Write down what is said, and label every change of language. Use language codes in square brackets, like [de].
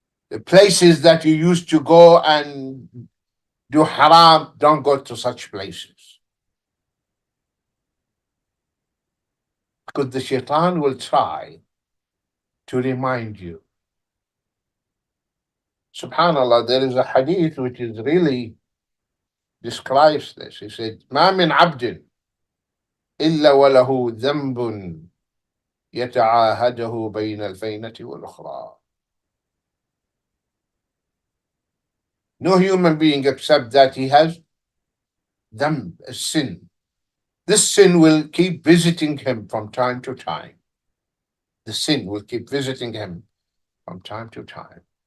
[en] The places that you used to go and do haram, don't go to such places. Because the shaitan will try to remind you. Subhanallah, there is a hadith which is really describes this. He said, [ar] ما من عبد إلا وله ذنب يتعاهده بين الفينة والأخرى. [en] No human being except that he has dhanb, a sin. This sin will keep visiting him from time to time. The sin will keep visiting him from time to time.